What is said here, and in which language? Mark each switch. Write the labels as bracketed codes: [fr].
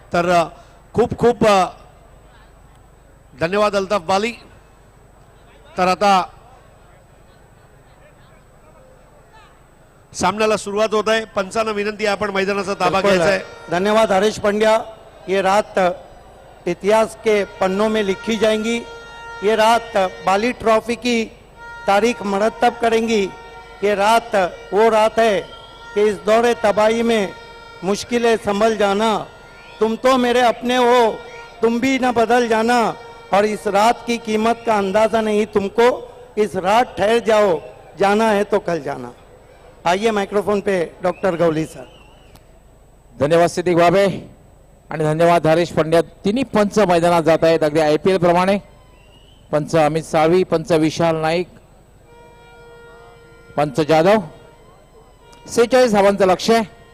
[mr] तर खूप खूप धन्यवाद अल्ताफ बाली। तर आता सामन्याला सुरुवात होत आहे। पंचांना विनंती आहे आपण मैदानाचा ताबा घ्यायचा आहे। धन्यवाद हरीश पंड्या। [hi] ये रात इतिहास के पन्नों में लिखी जाएंगी। ये रात बाली ट्रॉफी की तारीख मरतब करेंगी। ये रात वो रात है कि इस दौरे तबाही में मुश्किलें संभल जाना। तुम तो मेरे अपने हो, तुम भी न बदल जाना। और इस रात की कीमत का अंदाजा नहीं तुमको, इस रात ठहर जाओ, जाना है तो कल जाना। आइए माइक्रोफोन पे डॉक्टर गवली सर। [mr] धन्यवाद सिद्दीक बाबे आणि धन्यवाद हरीश पंड्या। तिन्ही पंच मैदानात जात आहेत अगदी IPL प्रमाणे। पंच अमित साळवी, पंच विशाल नाईक, पंच जाधव। 46 धावांचं लक्ष्य आहे।